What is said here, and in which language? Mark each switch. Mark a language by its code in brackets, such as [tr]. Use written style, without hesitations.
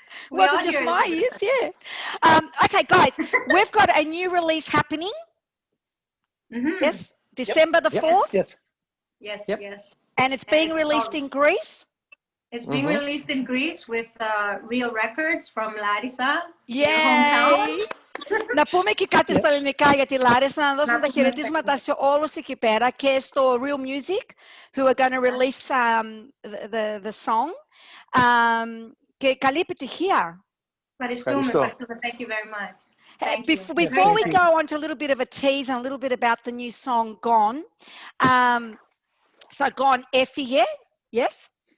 [en] Wasn't just my ears, yeah. Okay, guys, we've got a new release happening. Yes, December the 4th. Yes. And it's being released in Greece. It's being released in Greece with Real Records from Larissa, your hometown. [el] Να πούμε και κάτι στα ελληνικά για τη Λάρισα, να δώσουμε τα χαιρετίσματα σε όλους εκεί πέρα και στο Real Music, [en] who are going to release the song. [el] Και καλή επιτυχία. Ευχαριστούμε. [en] Thank you very much. Before we go on to a little bit of a tease and a little bit about the new song Gone. So Gone έφυγε, yes?